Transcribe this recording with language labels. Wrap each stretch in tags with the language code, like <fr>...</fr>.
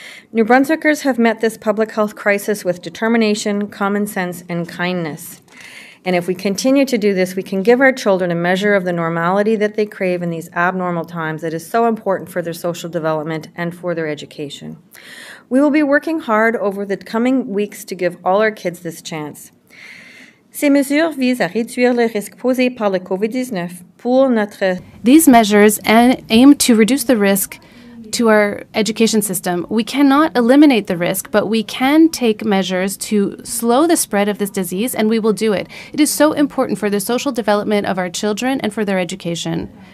<en>New Brunswickers have met this public health crisis with determination, common sense, and kindness. And if we continue to do this, we can give our children a measure of the normality that they crave in these abnormal times that is so important for their social development and for their education. We will be working hard over the coming weeks to give all our kids this chance.</en> <fr>Ces mesures visent à réduire le risque posé par le COVID-19 pour notre...</fr> <en>These measures aim to reduce the risk to our education system. We cannot eliminate the risk, but we can take measures to slow the spread of this disease, and we will do it. It is so important for the social development of our children and for their education.</en>